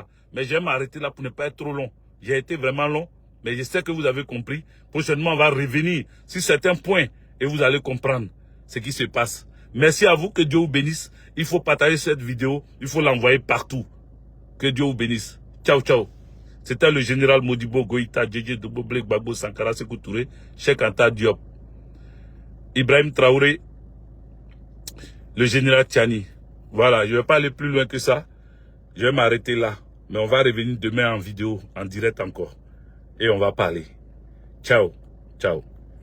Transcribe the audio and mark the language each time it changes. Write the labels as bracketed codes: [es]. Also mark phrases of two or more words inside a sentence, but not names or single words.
[fr] Mais je vais m'arrêter là pour ne pas être trop long. J'ai été vraiment long, mais je sais que vous avez compris. Prochainement, on va revenir sur certains points et vous allez comprendre ce qui se passe. Merci à vous, que Dieu vous bénisse. Il faut partager cette vidéo, il faut l'envoyer partout. Que Dieu vous bénisse. Ciao, ciao. C'était le général Modibo Goïta, Djedje Dobo Blek Babo Sankara Sekou Touré, Cheikh Anta Diop, Ibrahim Traoré, le général Tchani. Voilà, je ne vais pas aller plus loin que ça. Je vais m'arrêter là. Mais on va revenir demain en vidéo, en direct encore. Et on va parler. Ciao, ciao.